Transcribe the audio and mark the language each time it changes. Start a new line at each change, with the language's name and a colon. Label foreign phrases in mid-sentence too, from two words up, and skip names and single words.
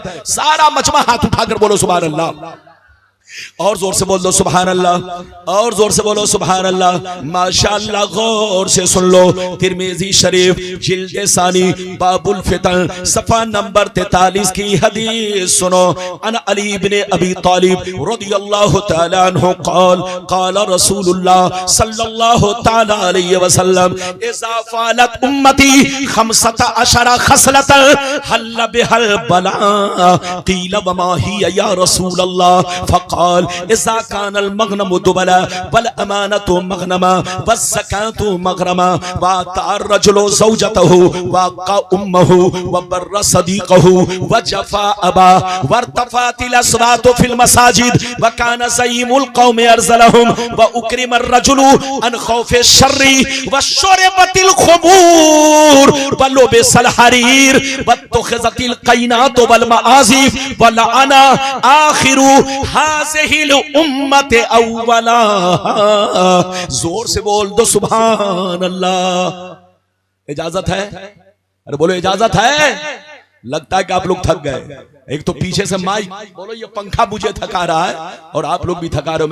Urdu: سارا مجمع ہاتھ اٹھا کر بولو
Arabic: سبحان الله.
Urdu: اور زور سے بول دو
Arabic: سبحان الله.
Urdu: اور زور سے بولو
Arabic: سبحان الله.
Urdu: ماشاءاللہ، غور سے سن لو. ترمذی شریف جلد ثانی
Arabic: باب الفتن
Urdu: صفحہ نمبر 43 کی حدیث سنو.
Arabic: عن علي بن أبي طالب رضي الله تعالى عنه قال قال رسول الله صلى الله تعالى عليه وسلم إذا فعلت أمتي 15 خصلة حل بها البلاء قيل وما هي يا رسول الله فقال إذا كان المغنم دولا والأمانة مغنما والزكاة مغرما وأطاع الرجل زوجته وعق أمه وبر صديقه وجفا أباه وارتفعت الأصوات في المساجد وكان زعيم القوم أرذلهم وأكرم الرجل عن خوف شره وشربت الخمور ولبس الحرير واتخذت القينات والمعازف ولعن آخر هذه الأمة أولها.
Urdu: زور سے بول دو
Arabic: سبحان الله.
Urdu: اجازت ہے؟ ارے بولو اجازت ہے۔ لگتا ہے کہ آپ لوگ تھک گئے. ایک تو پیچھے سے مائک، بولو یہ پنکھا مجھے تھکا رہا ہے اور آپ لوگ بھی تھکا رہے ہو.